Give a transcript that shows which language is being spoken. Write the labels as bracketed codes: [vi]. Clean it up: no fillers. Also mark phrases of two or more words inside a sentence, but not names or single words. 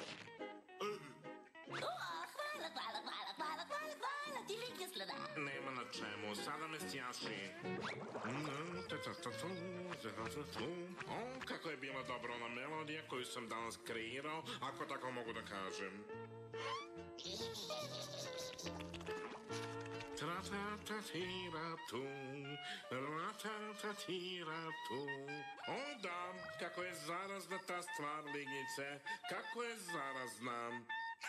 [sr] Hvala ti, Litnjoslave. Nema na čemu, sada me stjaši. O, kako je bila dobra ona melodija koju sam danas kreirao, ako tako mogu da kažem. Tra-ta-ta-tira-tu, ra-ta-ta-tira-tu. O da, kako je zarazna ta stvar, Lignjice, kako je zarazna.